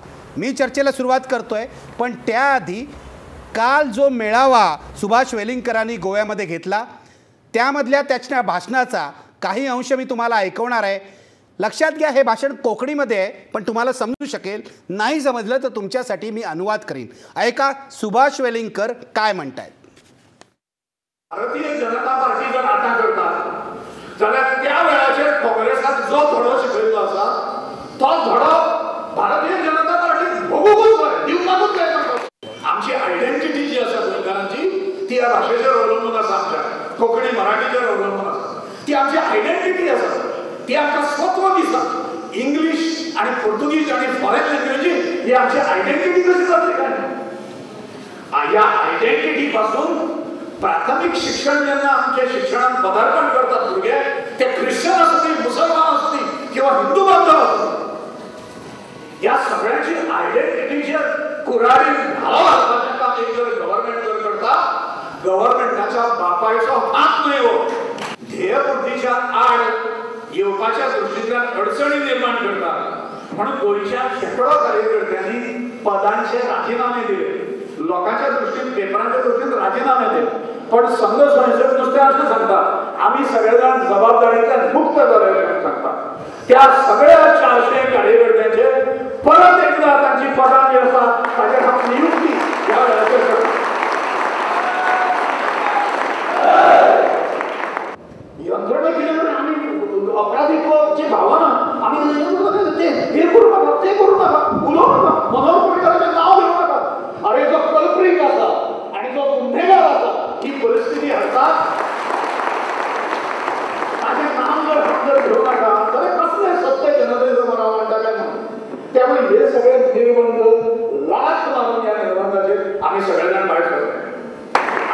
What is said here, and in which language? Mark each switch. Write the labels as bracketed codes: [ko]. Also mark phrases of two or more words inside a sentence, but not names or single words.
[mr] मी चर्चेला सुरुवात करतोय, पण त्याआधी काल जो मेळावा सुभाष वेलिंगकरांनी गोव्यामध्ये घेतला त्यामधल्या त्याच्या भाषणाचा काही अंश मी तुम्हाला ऐकवणार आहे। लक्षात घ्या, हे भाषण कोकणीमध्ये आहे, पण तुम्हाला समजू शकेल। नाही समजलं तर तुमच्यासाठी मी अनुवाद करीन। ऐका सुभाष वेलिंगकर काय म्हणतायत। [kok] भारतीय जनता पार्टी जर आता करतात जाल्यार त्या वेळाचेर काँग्रेसाक जो धडो शिकयलो आसा तो धडो भारतीय जनता पार्टी भोगूंकूच दिवपाकूच जाय। आमची आयडेंटिटी जी आसा गोंयकारांची ती ह्या भाशेचेर अवलंबून आसा, आमच्या कोंकणी मराठीचेर अवलंबून आसा। ती आमची आयडेंटिटी आसा, ती आमकां स्वत्व दिसता। इंग्लीश आणि पोर्तुगीज आणि फॉरेन लँग्वेजी ही आमची आयडेंटिटी कशी जातली काय? या आयडेंटिटी पासून प्राथमिक शिक्षण जेन्ना आमच्या शिक्षणात पदार्पण करतात भुरगे, [mr] ते ख्रिश्चन असतील, मुसलमान असतील किंवा हिंदू बांधव असतील, [kok] या सगळ्यांची आयडेंटिटीच्या कुराडी घालपाचें काम एक जर गव्हर्नमेंट जर करता, गव्हर्नमेंटाच्या बापायचो हात न्हय हो। ध्येयपूर्तीच्या आड येवपाच्या दृश्टींतल्यान [mr] अडचणी निर्माण करतात म्हणून गोंयच्या शेकडो कार्यकर्त्यांनी पदांचे राजीनामे दिले, लोकांच्या दृष्टीन पेपरांच्या दृष्टीन राजीनामे दिले। पण संघ स्वयंसेवक नुसते असं सांगतात, आम्ही सगळेजण जबाबदारीतल्यान [kok] मुक्त जाले [mr] सांगतात। [kok] त्या सगळ्या 400 कार्यकर्त्यांचे परत एकदा त्यांची पदां जी आसा ताचेर हांव नियुक्ती ह्या वेळाचेर करता। [mr] यंत्रणा केल्यावर आम्ही अपराधीत्वाची भावना आम्ही हे करू नका, ते करू नका, उलोवं नका, [kok] मनोहर पर्रीकरांचें नांव घेवं नका। अरे जो कल्प्रीट आसा आणि जो गुन्हेगार आसा ही परिस्थिती हाडतात, ताचें नांव जर घेवं नाका जाल्यार कसलें सत्य जनतेचो मनाव मांडटा काय म्हणून। त्यामुळे हे सगळे निर्बंध लाच मारून या निर्बंधाचेर आम्ही सगळ्यांना भायर सरले।